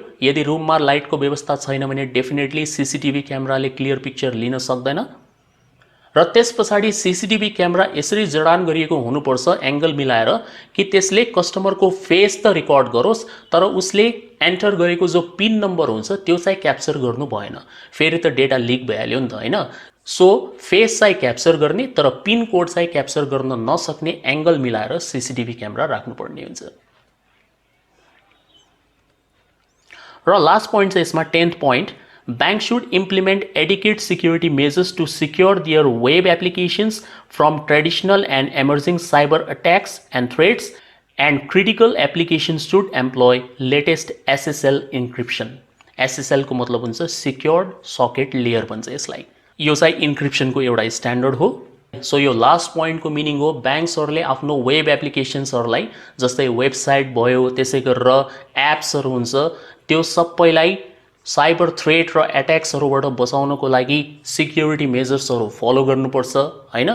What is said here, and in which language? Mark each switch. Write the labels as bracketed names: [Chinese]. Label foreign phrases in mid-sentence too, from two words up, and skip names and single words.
[Nepali] यदि रुममा लाइटको व्यवस्था छैन भने डेफिनेटली सीसीटीभी क्यामेराले [English] clear picture [Nepali] लिन सक्दैन, र त्यसपछाडी [English] CCTV camera [Nepali] यसरी जडान गरिएको हुनुपर्छ एंगल मिलाएर कि त्यसले कस्टमरको फेस त रेकर्ड गरोस् तर उसले एन्टर गरेको जो [English] PIN number [Nepali] हुन्छ त्यो चाहिँ क्याप्चर गर्नु भएन, फेरि त [English] data leak [Nepali] भइहाल्यो नि त हैन। सो फेस चाहिँ क्याप्चर गर्ने तर [English] PIN code [Nepali] चाहिँ क्याप्चर गर्न नसक्ने एंगल मिलाएर [English] CCTV camera [Nepali] राख्नुपर्ने हुन्छ। र [English] last point [Nepali] चाहिँ यसमा 10th पोइन्ट, [English] Banks should implement adequate security measures to secure their web applications from traditional and emerging cyber attacks and threats, and critical applications should employ latest SSL encryption. [Nepali] SSL को मतलब हुन्छ [English] Secured Socket Layer [Nepali] भन्छ यसलाई। यो चाहिँ इन्क्रिप्सन को एउटा स्ट्यान्डर्ड हो। सो यो [English] last point [Nepali] को मिनिङ हो ब्याङ्क्सहरुले आफ्नो वेब एप्लिकेशन्सहरुलाई जस्तै वेबसाइट भयो त्यसै गरेर एप्सहरु हुन्छ त्यो सबैलाई [English] cyber threat [Nepali] र एट्याक्सहरुबाट बचाउनको लागि सिक्युरिटी मेजर्सहरु फलो गर्नुपर्छ हैन।